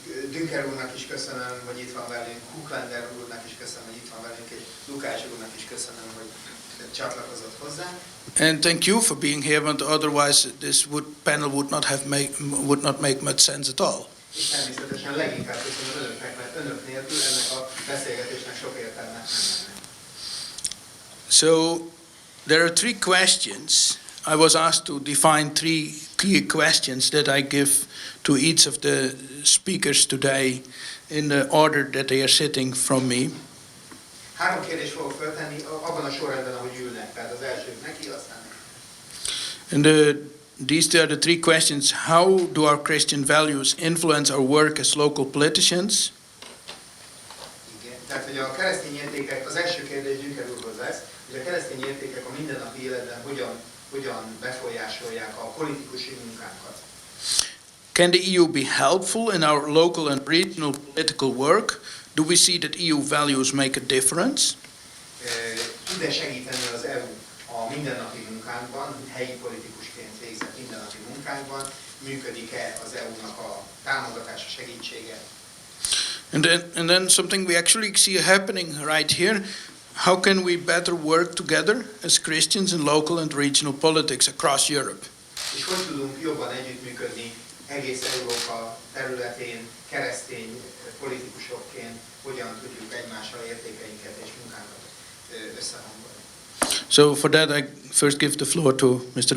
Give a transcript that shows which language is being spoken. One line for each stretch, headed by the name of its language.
Hungarian: Dünker úrnak is köszönöm, hogy itt van velünk. Hooglander úrnak is köszönöm, hogy itt van velünk. És Lukács úrnak is köszönöm, hogy csatlakozott hozzánk.
English: And thank you for being here, but otherwise this panel would not make much sense at all.
Hungarian: És természetesen leginkább köszönöm önöknek, mert önök nélkül ennek a beszélgetésnek sok értelme.
English: So there are three questions. I was asked to define three clear questions that I give to each of the speakers today in the order that they are sitting from me.
Hungarian: Három kérdést fogok föltenni abban a sorrendben, ahogy ülnek. Tehát az első neki, aztán neki.
English: And these are the three questions. How do our Christian values influence our work as local politicians?
Hungarian: Igen. Tehát, hogy a keresztény értékek, az első kérdés Dünker úrhoz lesz, hogy a keresztény értékek a mindennapi életben hogyan befolyásolják a politikusi munkánkat.
English: Can the EU be helpful in our local and regional political work? Do we see that EU values make a difference?
Hungarian: Tud-e segíteni az EU a mindennapi munkánkban, helyi politikusként végzett mindennapi munkánkban? Működik-e az EU-nak a támogatása, segítsége?
English: And then something we actually see happening right here. How can we better work together as Christians in local and regional politics across Europe?
Hungarian: És hogy tudunk jobban együttműködni egész Európa területén, keresztény politikusokként, hogyan tudjuk egymással értékeinket és munkánkat összehangolni.
English: So for that I first give the floor to Mr.